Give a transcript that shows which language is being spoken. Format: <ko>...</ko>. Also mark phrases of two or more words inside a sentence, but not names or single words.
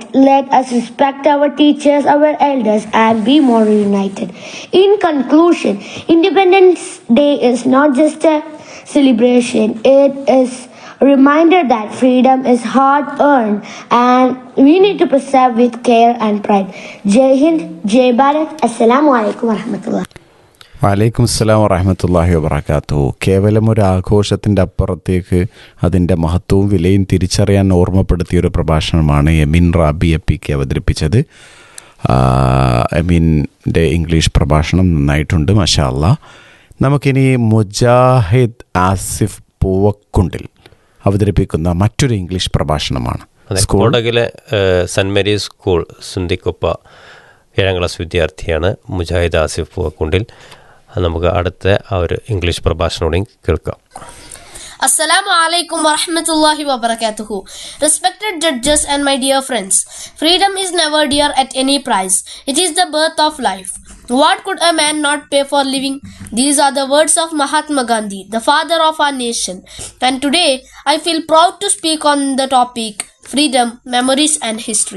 <en>Let us respect our teachers, our elders, and be more united. In conclusion, Independence Day is not just a celebration. It is a reminder that freedom is hard earned and we need to preserve with care and pride.</en> <hi>जय हिंद, जय भारत.</hi> <ar>السلام عليكم ورحمة الله. وعليكم السلام ورحمة الله وبركاته.</ar> <ml>കേവലം ഒരു ആഘോഷത്തിൻ്റെ അപ്പുറത്തേക്ക് അതിൻ്റെ മഹത്വവും വിലയും തിരിച്ചറിയാൻ ഓർമ്മപ്പെടുത്തിയൊരു പ്രഭാഷണമാണ് എമിൻ റാബി എപ്പിക്ക് അവതരിപ്പിച്ചത്. എമിൻ്റെ ഇംഗ്ലീഷ് പ്രഭാഷണം നന്നായിട്ടുണ്ട്,</ml> <ar>ما شاء الله.</ar> <ml>നമുക്കിനി മുജാഹിദ് ആസിഫ് പൂവക്കുണ്ടിൽ അവതരിപ്പിക്കുന്ന മറ്റൊരു ഇംഗ്ലീഷ് പ്രഭാഷണമാണ്. കോടകിലെ സെൻറ് മേരീസ് സ്കൂൾ സുന്ദിക്കൊപ്പ 7ാം ക്ലാസ് വിദ്യാർത്ഥിയാണ് മുജാഹിദ് ആസിഫ് പൂവക്കുണ്ടിൽ. നമുക്ക് അടുത്ത ആ ഒരു ഇംഗ്ലീഷ് പ്രഭാഷണം കേൾക്കാം.</ml> <ar>السلام عليكم ورحمة الله وبركاته.</ar> <en>Respected judges and my dear friends, freedom is never dear at any price. It is the birth of life. What could a man not pay for living? These are the words of Mahatma Gandhi, the father of our nation. And today, I feel proud to speak on the topic freedom, memories and history.</en>